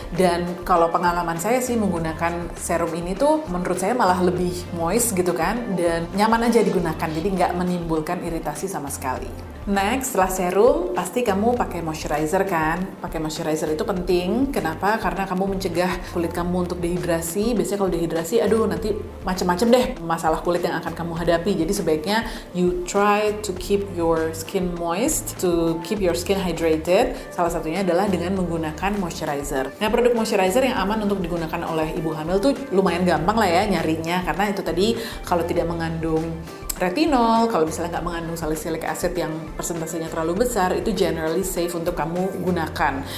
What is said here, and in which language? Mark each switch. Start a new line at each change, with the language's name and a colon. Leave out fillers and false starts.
Indonesian: Dan kalau pengalaman saya sih menggunakan serum ini tuh menurut saya malah lebih moist gitu kan, dan nyaman aja digunakan, jadi nggak menimbulkan iritasi sama sekali. Next, setelah serum, pasti kamu pakai moisturizer kan? Pakai moisturizer itu penting. Kenapa? Karena kamu mencegah kulit kamu untuk dehidrasi. Biasanya kalau dehidrasi, aduh nanti macam-macam deh masalah kulit yang akan kamu hadapi. Jadi sebaiknya
English: you try to keep your skin moist, to keep your skin hydrated.
Indonesian: Salah satunya adalah dengan menggunakan moisturizer. Nah, produk moisturizer yang aman untuk digunakan oleh ibu hamil tuh lumayan gampang lah ya nyarinya. Karena itu tadi kalau tidak mengandung retinol, kalau misalnya nggak mengandung salicylic acid yang persentasenya terlalu besar, itu
English: generally safe
Indonesian: untuk kamu gunakan.